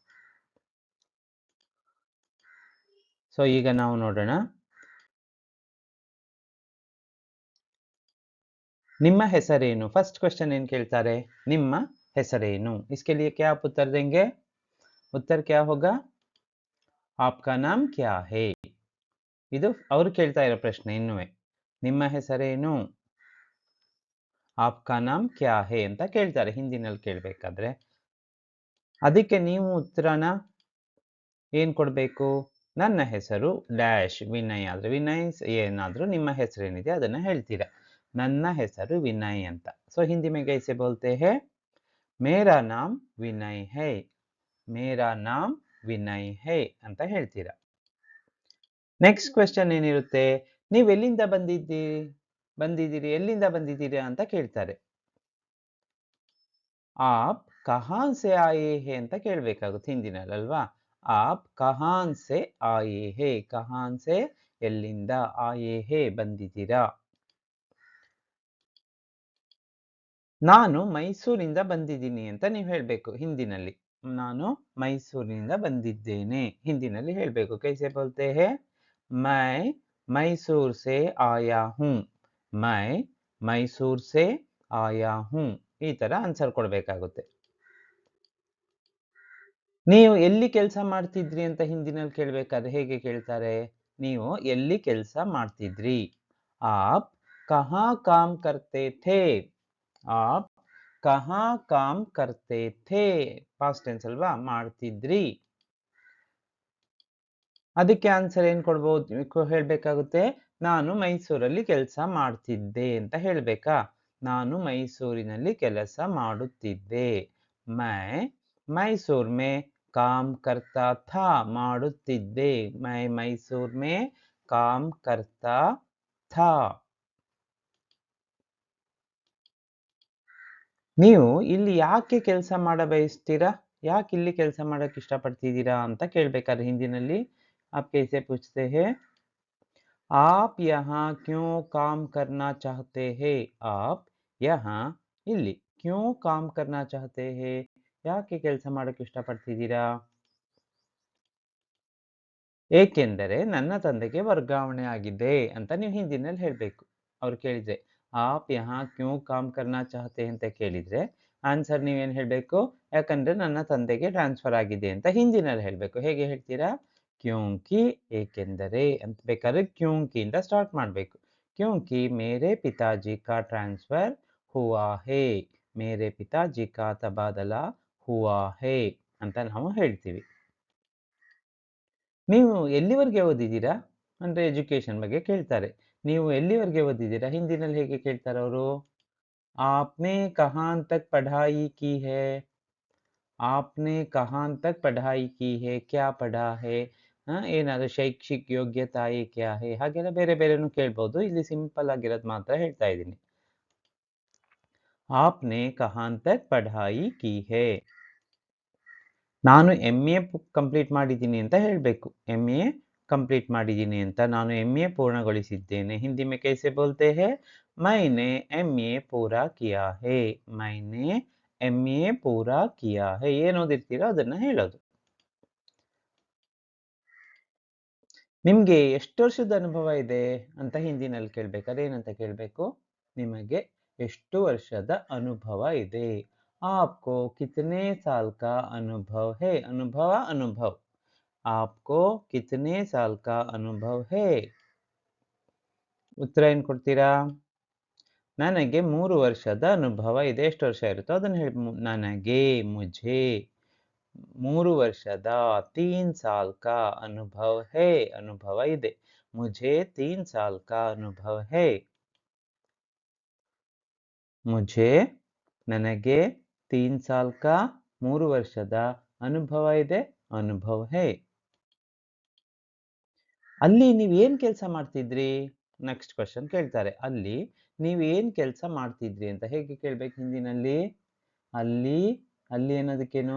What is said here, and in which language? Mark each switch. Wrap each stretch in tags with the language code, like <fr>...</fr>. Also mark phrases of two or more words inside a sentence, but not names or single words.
<kn>ಸೊ ಈಗ ನಾವು ನೋಡೋಣ ನಿಮ್ಮ ಹೆಸರೇನು</kn> <en>first question</en> <kn>ಏನು ಕೇಳ್ತಾರೆ ನಿಮ್ಮ ಹೆಸರೇನು</kn> <hi>इसके लिए क्या आप उत्तर देंगे उत्तर क्या होगा आपका नाम क्या है</hi> <kn>ಇದು ಅವರು ಕೇಳ್ತಾ ಇರೋ ಪ್ರಶ್ನೆ ಇನ್ನುವೆ ನಿಮ್ಮ ಹೆಸರೇನು</kn> <hi>आपका नाम क्या है</hi> <kn>ಅಂತ ಕೇಳ್ತಾರೆ ಹಿಂದಿನಲ್ಲಿ ಕೇಳಬೇಕಾದ್ರೆ ಅದಕ್ಕೆ ನೀವು ಉತ್ತರನ ಏನು ಕೊಡಬೇಕು ನನ್ನ ಹೆಸರು ಡ್ಯಾಶ್ ವಿನಯ್ ಆದ್ರೆ ವಿನಯ್ ಏನಾದರೂ ನಿಮ್ಮ ಹೆಸರೇನಿದೆ ಅದನ್ನ ಹೇಳ್ತೀರಾ ನನ್ನ ಹೆಸರು ವಿನಯ್ ಅಂತ ಸೊ</kn> <hi>ಹಿಂದಿ में कैसे बोलते हैं मेरा नाम विनय है मेरा नाम विनय है</hi> <kn>ಅಂತ ಹೇಳ್ತೀರಾ</kn> <en>next question</en> <kn>ಏನಿರುತ್ತೆ ನೀವು ಎಲ್ಲಿಂದ ಬಂದಿದ್ದೀರಿ ಎಲ್ಲಿಂದ ಬಂದಿದ್ದೀರಾ ಅಂತ ಕೇಳ್ತಾರೆ</kn> <hi>आप कहां से आए हैं</hi> <kn>ಅಂತ ಕೇಳಬೇಕಾಗುತ್ತೆ ಹಿಂದಿನಲ್ಲಿ ಅಲ್ವಾ</kn> <hi>आप कहां से आए हैं कहां से ಎಲ್ಲಿಂದ आए हैं ಬಂದಿದ್ದೀರಾ</hi> <kn>ನಾನು ಮೈಸೂರಿಂದ ಬಂದಿದ್ದೀನಿ ಅಂತ ನೀವು ಹೇಳಬೇಕು ಹಿಂದಿನಲ್ಲಿ ನಾನು ಮೈಸೂರಿನಿಂದ ಬಂದಿದ್ದೇನೆ ಹಿಂದಿನಲ್ಲಿ ಹೇಳಬೇಕು</kn> <hi>कैसे बोलते हैं मैं मैसूर से आया हूं मैं मैसूर से आया हूं</hi> <kn>ಈ ತರ ಆನ್ಸರ್ ಕೊಡಬೇಕಾಗುತ್ತೆ ನೀವು ಎಲ್ಲಿ ಕೆಲಸ ಮಾಡ್ತಿದ್ರಿ ಅಂತ ಹಿಂದಿನಲ್ಲಿ ಕೇಳಬೇಕಾದ್ರೆ ಹೇಗೆ ಕೇಳ್ತಾರೆ ನೀವು ಎಲ್ಲಿ ಕೆಲಸ ಮಾಡ್ತಿದ್ರಿ</kn> <hi>आप कहां काम करते थे आप कहां काम करते थे</hi> <en>past tense</en> <kn>ಅಲ್ವಾ ಮಾಡ್ತಿದ್ರಿ ಅದಕ್ಕೆ ಆನ್ಸರ್ ಏನು ಕೊಡಬಹುದು ಹೇಳಬೇಕಾಗುತ್ತೆ ನಾನು ಮೈಸೂರಲ್ಲಿ ಕೆಲಸ ಮಾಡ್ತಿದ್ದೆ ಅಂತ ಹೇಳಬೇಕಾ ನಾನು ಮೈಸೂರಿನಲ್ಲಿ ಕೆಲಸ ಮಾಡುತ್ತಿದ್ದೆ</kn> <hi>मैं मैसूर में काम करता था</hi> <kn>ಮಾಡುತ್ತಿದ್ದೆ</kn> <hi>मैं मैसूर में काम करता था</hi> <kn>ನೀವು ಇಲ್ಲಿ ಯಾಕೆ ಕೆಲಸ ಮಾಡ ಬಯಸ್ತೀರಾ ಯಾಕೆ ಇಲ್ಲಿ ಕೆಲಸ ಮಾಡಕ್ಕೆ ಇಷ್ಟಪಡ್ತಿದ್ದೀರಾ ಅಂತ ಕೇಳಬೇಕಾದ್ರೆ ಹಿಂದಿನಲ್ಲಿ</kn> <hi>आप कैसे पूछते हैं आप यहाँ क्यों काम करना चाहते हैं</hi> <kn>आप यहाँ ಇಲ್ಲಿ क्यों काम करना चाहते हैं ಯಾಕೆ ಕೆಲಸ ಮಾಡಕ್ಕೆ ಇಷ್ಟಪಡ್ತಿದ್ದೀರಾ ಏಕೆಂದರೆ ನನ್ನ ತಂದೆಗೆ ವರ್ಗಾವಣೆ ಆಗಿದೆ ಅಂತ ನೀವು ಹಿಂದಿನಲ್ಲಿ ಹೇಳಬೇಕು ಅವ್ರು ಕೇಳಿದ್ರೆ</kn> <hi>आप यहाँ क्यों काम करना चाहते हैं</hi> <kn>ಅಂತ ಕೇಳಿದ್ರೆ ಆನ್ಸರ್ ನೀವೇನು ಹೇಳಬೇಕು ಯಾಕಂದ್ರೆ ನನ್ನ ತಂದೆಗೆ ಟ್ರಾನ್ಸ್ಫರ್ ಆಗಿದೆ ಅಂತ ಹಿಂದಿನಲ್ಲಿ ಹೇಳಬೇಕು ಹೇಗೆ ಹೇಳ್ತೀರಾ क्योंकि ಏಕೆಂದರೆ ಅಂತ ಬೇಕಾದ್ರೆ क्योंकि ಇಂದ ಸ್ಟಾರ್ಟ್ ಮಾಡಬೇಕು</kn> <hi>क्योंकि मेरे पिताजी का ट्रांसफर हुआ है मेरे पिताजी का तबादला हुआ है</hi> <kn>ಅಂತ ನಾವು ಹೇಳ್ತೀವಿ ನೀವು ಎಲ್ಲಿವರೆಗೆ ಓದಿದ್ದೀರಾ ಅಂದ್ರೆ ಎಜುಕೇಶನ್ ಬಗ್ಗೆ ಕೇಳ್ತಾರೆ ನೀವು ಎಲ್ಲಿವರೆಗೆ ಓದಿದ್ದೀರಾ ಹಿಂದಿನಲ್ಲಿ ಹೇಗೆ ಕೇಳ್ತಾರೆ ಅವರು</kn> <hi>आपने कहाँ तक पढ़ाई की है आपने कहाँ तक पढ़ाई की है क्या पढ़ा है</hi> <kn>ಏನಾದರೂ ಶೈಕ್ಷಿಕ ಯೋಗ್ಯತೆ</kn> <hi>क्या है</hi> <kn>ಹಾಗೆಲ್ಲ ಬೇರೆ ಬೇರೆನೂ ಕೇಳ್ಬೋದು ಇಲ್ಲಿ ಸಿಂಪಲ್ ಆಗಿರೋದು ಮಾತ್ರ ಹೇಳ್ತಾ ಇದ್ದೀನಿ</kn> <hi>आपने कहाँ तक पढ़ाई की है</hi> <kn>ನಾನು MA ಕಂಪ್ಲೀಟ್ ಮಾಡಿದ್ದೀನಿ ಅಂತ ಹೇಳಬೇಕು MA ಕಂಪ್ಲೀಟ್ ಮಾಡಿದ್ದೀನಿ ಅಂತ ನಾನು MA ಪೂರ್ಣಗೊಳಿಸಿದ್ದೇನೆ ಹಿಂದಿ</kn> <hi>में कैसे बोलते हैं मैंने MA पूरा किया है मैंने MA पूरा किया है</hi> <kn>ಏನು ಓದಿರ್ತೀರೋ ಅದನ್ನ ಹೇಳೋದು ನಿಮಗೆ ಎಷ್ಟು ವರ್ಷದ ಅನುಭವ ಇದೆ ಅಂತ ಹಿಂದಿನಲ್ಲಿ ಕೇಳಬೇಕಾದ್ರೆ ಏನಂತ ಕೇಳಬೇಕು ನಿಮಗೆ ಎಷ್ಟು ವರ್ಷದ ಅನುಭವ ಇದೆ</kn> <hi>आपको कितने साल का अनुभव है अनुभव आपको कितने साल का अनुभव है</hi> <kn>ಉತ್ತರ ಏನು ಕೊಡ್ತೀರಾ ನನಗೆ 3 ವರ್ಷದ ಅನುಭವ ಇದೆ ಎಷ್ಟು ವರ್ಷ ಇರುತ್ತೋ ಅದನ್ನ ಹೇಳಿ ನನಗೆ ಮುझे 3 ವರ್ಷದ</kn> <hi>3 साल का अनुभव है</hi> <kn>ಅನುಭವ ಇದೆ.</kn> <hi>मुझे 3 साल का अनुभव है. मुझे ನನಗೆ 3 साल का</hi> <kn>3 ವರ್ಷದ ಅನುಭವ ಇದೆ. ಅನುಭವ है. ಅಲ್ಲಿ ನೀವು ಏನು ಕೆಲಸ ಮಾಡ್ತಿದ್ರಿ? ನೆಕ್ಸ್ಟ್ ಕ್ವೆಶ್ಚನ್ ಕೇಳ್ತಾರೆ. ಅಲ್ಲಿ ನೀವು ಏನು ಕೆಲಸ ಮಾಡ್ತಿದ್ರಿ ಅಂತ ಹೇಗೆ ಕೇಳಬೇಕು ಹಿಂದಿನಲ್ಲಿ? ಅಲ್ಲಿ ಅಲ್ಲಿ ಅನ್ನೋದಕ್ಕೇನು?</kn>